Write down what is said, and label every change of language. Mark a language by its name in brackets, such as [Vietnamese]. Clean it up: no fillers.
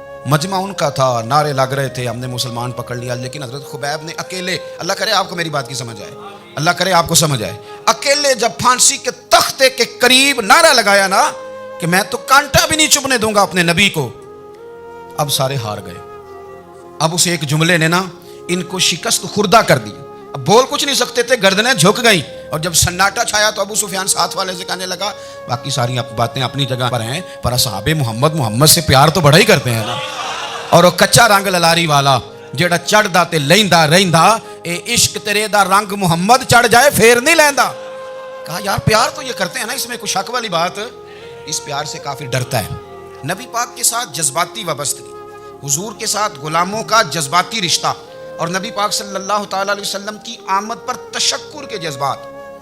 [Urdu] مجمع ان کا تھا، نعرے لگ رہے تھے، ہم نے مسلمان پکڑ لیا. لیکن حضرت خبیب نے اکیلے، اللہ کرے آپ کو میری بات کی سمجھ آئے، اللہ کرے آپ کو سمجھ آئے، اکیلے جب پھانسی کے تختے کے قریب نعرہ لگایا نا کہ میں تو کانٹا بھی نہیں چبھنے دوں گا اپنے نبی کو، اب سارے ہار گئے. اب اس ایک جملے نے نا ان کو شکست خوردہ کر دی. اب بول کچھ نہیں سکتے تھے، گردنیں جھک گئیں. اور جب سناٹا چھایا تو ابو سفیان ساتھ والے سے کہنے لگا باقی ساری باتیں اپنی جگہ پر ہیں، پر اصحاب محمد سے پیار تو بڑا ہی کرتے ہیں نا. [Punjabi] اور وہ کچا رنگ للاری والا جیڑا چڑھدا تے لیندا رہندا، اے عشق تیرے دا رنگ محمد چڑھ جائے پھر نہیں لیندا. [Urdu] کہا یار پیار تو یہ کرتے ہیں نا، اس میں کوئی شک والی بات. اس پیار سے کافر ڈرتا ہے. نبی پاک کے ساتھ جذباتی وابستگی، حضور کے ساتھ غلاموں کا جذباتی رشتہ، اور نبی پاک صلی اللہ تعالی علیہ وسلم کی آمد پر تشکر کے جذبات.